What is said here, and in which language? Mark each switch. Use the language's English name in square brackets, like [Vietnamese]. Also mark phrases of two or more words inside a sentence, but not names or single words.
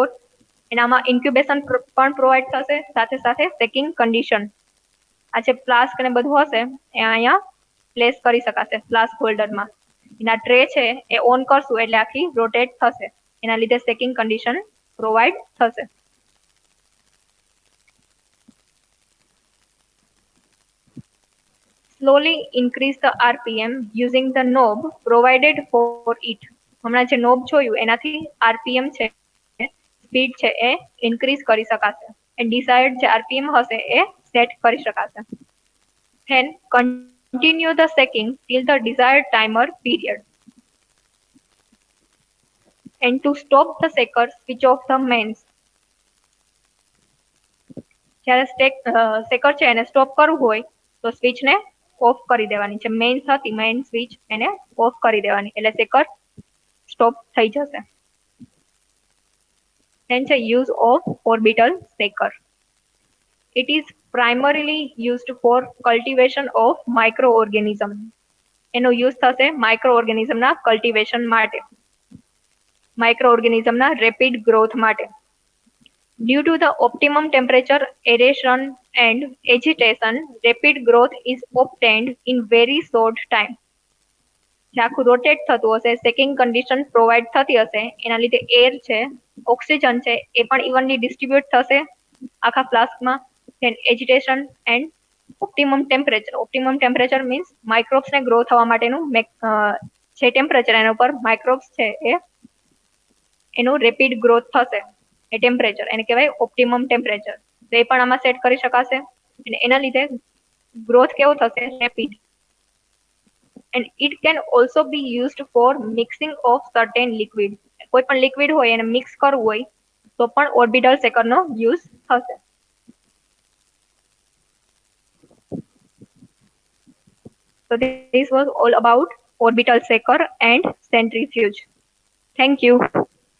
[Gujarati] એનામાં ઇન્ક્યુબેશન પણ પ્રોવાઈડ થશે, સાથે સાથે [English] shaking condition. [Gujarati] આ જે ફ્લાસ્ક ને બધું હશે એ અહીંયા પ્લેસ કરી શકાશે [English] flask holderમાં. [Gujarati] એના ટ્રે છે એ ઓન કરશું એટલે આખી રોટેટ થશે, એના લીધે [English] shaking condition [Gujarati] પ્રોવાઈડ થશે. [English] Slowly increase the RPM using the knob provided for it. [Gujarati] હમણાં જે નોબ જોયું એનાથી આરપીએમ છે સ્પીડ છે એ ઇન્ક્રીઝ કરી શકાશે. [English] and decide [Gujarati] જે આરપીએમ હશે એ સેટ કરી શકાશે. [English] Then continue the secking till the desired timer period. And to stop the secker, switch off the mains. [Gujarati] જ્યારે સેકર છે એને સ્ટોપ કરવું હોય તો સ્વિચને ઓફ કરી દેવાની છે. મેઇન્સ હતી [English] main switch [Gujarati] એને ઓફ કરી દેવાની એટલે સેકર સ્ટોપ થઈ જશે. [English] Then છે use of orbital secker. It is primarily used for cultivation of microorganism. [Gujarati] એનો યુઝ થશે માઇક્રોઓર્ગેનિઝમના કલ્ટિવેશન માટે, માઇક્રોઓર્ગેનિઝમના રેપિડ ગ્રોથ માટે. [English] Due to the optimum temperature, aeration and agitation, rapid growth is obtained in very short time. [Gujarati] જે આખું રોટેટ થતું હશે, [English] shaking condition [Gujarati] પ્રોવાઈડ થતી હશે, એના લીધે એર છે, ઓક્સિજન છે એ પણ ઇવનલી ડિસ્ટ્રીબ્યુટ થશે આખા ફ્લાસ્કમાં. [English] then agitation and optimum temperature. optimum temperature [Gujarati] મીન્સ માઇક્રોબ્સને ગ્રો થવા માટેનું જે ટેમ્પરેચર એના ઉપર માઇક્રોબ્સ છે એ એનું રેપિડ ગ્રોથ થશે. એ ટેમ્પરેચર એને કહેવાય [English] optimum temperature. [Gujarati] તો એ પણ આમાં સેટ કરી શકાશે અને એના લીધે ગ્રોથ કેવો થશે? રેપિડ. [English] And it can also be used for mixing of certain liquid. [Gujarati] કોઈ પણ લિક્વિડ હોય એને મિક્સ કરવું હોય તો પણ [English] orbital shakerનો [Gujarati] યુઝ થશે. [English] So this was all about orbital secker and centrifuge. Thank you.